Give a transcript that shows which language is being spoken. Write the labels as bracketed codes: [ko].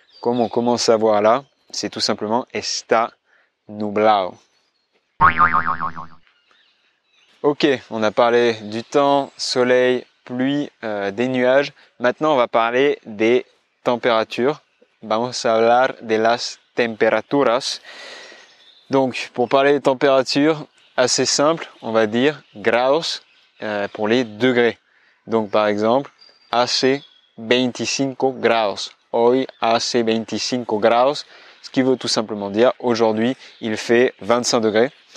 [fr] Comme on commence à voir là, c'est tout simplement [es] está nublado. [fr] Ok, on a parlé du temps, soleil, pluie, des nuages. Maintenant, on va parler des températures. [es] Vamos a hablar de las temperaturas. [fr] Donc, pour parler des températures, assez simple, on va dire grados pour les degrés. Donc, par exemple, [es] hace 25 grados. Hoy hace 25 grados. [fr] Ce qui veut tout simplement dire aujourd'hui, il fait 25 degrés.